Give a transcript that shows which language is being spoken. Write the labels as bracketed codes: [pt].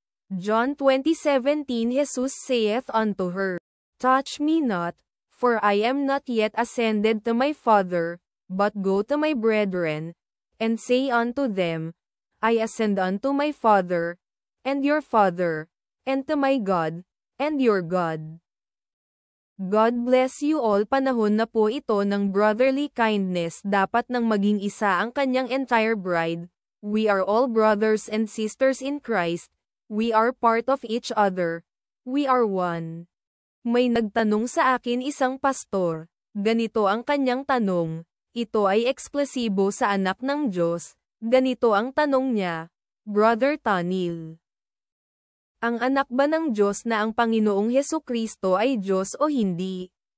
[en] John 20:17 Jesus saith unto her, Touch me not, for I am not yet ascended to my Father, but go to my brethren, and say unto them, I ascend unto my Father, and your Father, and to my God, and your God. God bless you all. [tl] Panahon na po ito ng brotherly kindness. Dapat nang maging isa ang kanyang entire bride. [en] We are all brothers and sisters in Christ. We are part of each other. We are one. [tl] May nagtanong sa akin isang pastor. Ganito ang kanyang tanong. Ito ay eksklusibo sa anak ng Diyos. Ganito ang tanong niya, Brother Tanil. Ang anak ba ng Diyos na ang Panginoong Hesukristo ay Diyos o hindi?